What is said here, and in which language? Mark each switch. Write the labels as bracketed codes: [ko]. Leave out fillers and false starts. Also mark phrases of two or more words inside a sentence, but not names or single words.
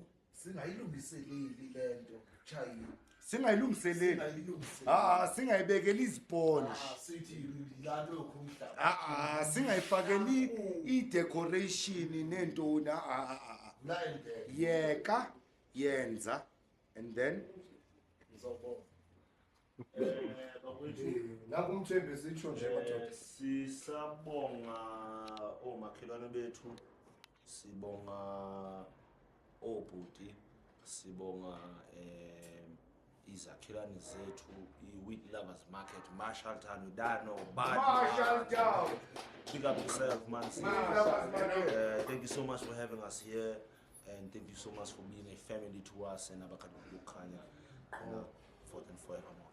[zu] singayilungiseleli lento chayi singayilungiseleli. Singayibekeli iziponji. sithi lanto yokhumhlaba Singayifakeli i-decoration nentoni. la ende Yeka, yenza, [en] and then [zu] ngizobona naku umthembu sitsho nje madoda sisabonga omakhelwane bethu, sibonga obhuti, sibonga izakhelwane zethu, i-Wheat Lovers Market, Marshalltown, Udano, Marshalltown. [en] Pick up yourself, man. [zu] Marshalltown. [en] Thank you so much for having us here, and thank you so much for being a family to us and Abakadukanya, forth and forevermore.